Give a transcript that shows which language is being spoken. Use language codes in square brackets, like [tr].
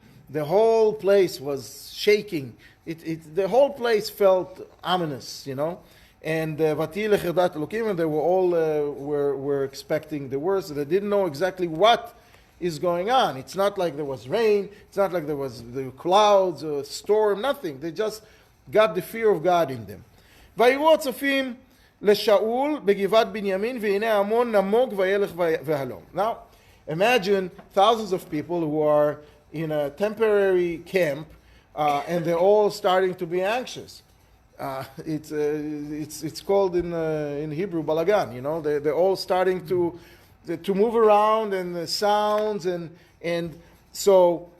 [en] The whole place was shaking. The whole place felt ominous, And [he] v'tihilech irdat Elokim, [en] and they were all were expecting the worst. They didn't know exactly what is going on. It's not like there was rain. It's not like there was the clouds or storm. Nothing. They just got the fear of God in them. [he] ויראו הצופים לשאול בגבעת בנימין והנה המון נמוג וילך והלום. [en] Now, imagine thousands of people who are in a temporary camp and they're all starting to be anxious. It's called in Hebrew balagan. They're all starting to move around, and the sounds and so